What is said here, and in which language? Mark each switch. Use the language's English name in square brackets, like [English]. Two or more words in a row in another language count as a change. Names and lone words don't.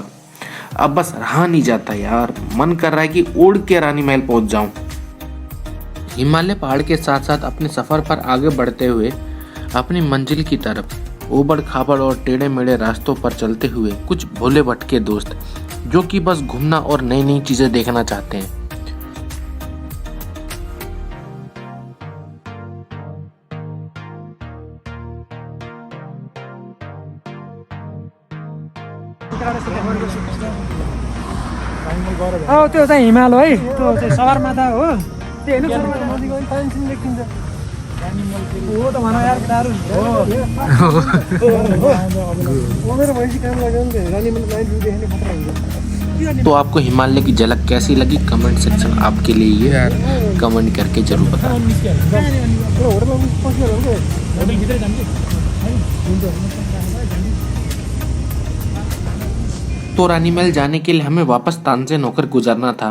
[Hindi] अब बस रहा नहीं जाता यार, मन कर रहा है कि उड़ के रानी महल पहुंच जाऊं। हिमालय पहाड़ के साथ साथ अपने सफर पर आगे बढ़ते हुए अपनी मंजिल की तरफ ऊबड़ खाबड़ और टेढ़े मेढ़े रास्तों पर चलते हुए कुछ भोले भटके दोस्त, जो कि बस घूमना और नई नई चीजें देखना चाहते हैं। [Nepali] त्यो चाहिँ हिमाल है, त्यो चाहिँ सगरमाथा हो। त्यो हेर्नु सगरमाथा नजिक गयो भने पानी देखिन्छ। हो त भन यार, दारु हो। मेरो भैँसी काम लाग्यो नि त, रानी मैले लाइन देख्ने खतरा हुन्छ। [Hindi] तो आपको हिमालय की झलक कैसी लगी, [English] comment section [Hindi] आपके लिए यार, कमेंट करके जरूर बताएं। तो रानी महल जाने के लिए हमें वापस तानसेन होकर गुजरना था।